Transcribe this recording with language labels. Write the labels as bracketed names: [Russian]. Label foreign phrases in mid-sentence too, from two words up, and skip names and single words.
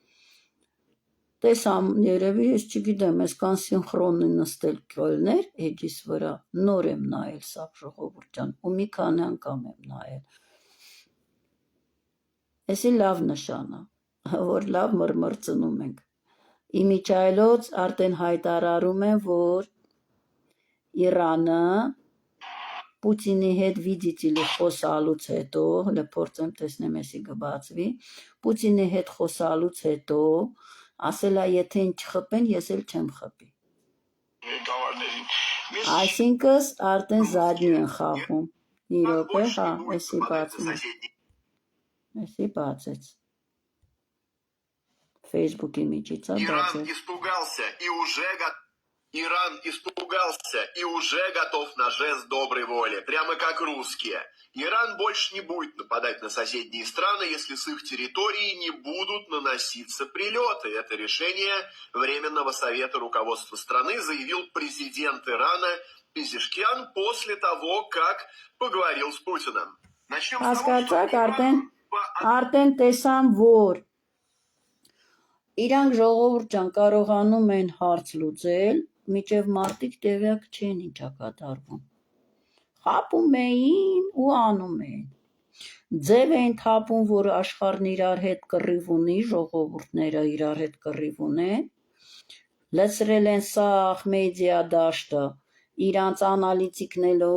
[Armenian] տեսամ երևի, ես չգիտեմ, այսքան սինխրոնի նստել կոլներ էջիս վրա, նոր եմ նայել սա ժողովուրդ ջան, ու մի քանի անգամ եմ նայել, էսի լավ նշան է, որ լավ մրմրծնում ենք, իմիջայլոց արդեն հայտարարում են, որ Իրանը Պուտինի հետ [Russian] видите ли [Armenian] խոսալուց հետո, հələ փորձեմ տեսնեմ էսի կբացվի, Պուտինի հետ խոսալուց հետո, ասել է եթե ինչ չխփեն, ես էլ չեմ խփի։ Այսինքն արդեն զադնի են խաղում։ Մի րոպե, հա, էսի բացում է։ Էսի բացեց։ Facebook-ի միջից է բացեց։ [Russian] Иран испугался и уже готов на жест доброй воли, прямо как русские. Иран больше не будет нападать на соседние страны, если с их территории не будут наноситься прилеты. Это решение Временного совета руководства страны заявил президент Ирана Пезешкиан после того, как поговорил с Путиным. Начнем с того, что [Armenian] արդեն տեսան, որ իրանք ժողովուրդ ջան կարողանում են հարց լուծել, միջև մարդիկ տեղյակ չեն ինչա կատարվում։ Խապում էին ու անում էին։ Ձև էին թափում, որ աշխարհն իրար հետ կռիվ ունի, ժողովուրդները իրար հետ կռիվ ունեն։ Լցրել են սաղ մեդիա դաշտը իրանց անալիտիկներով,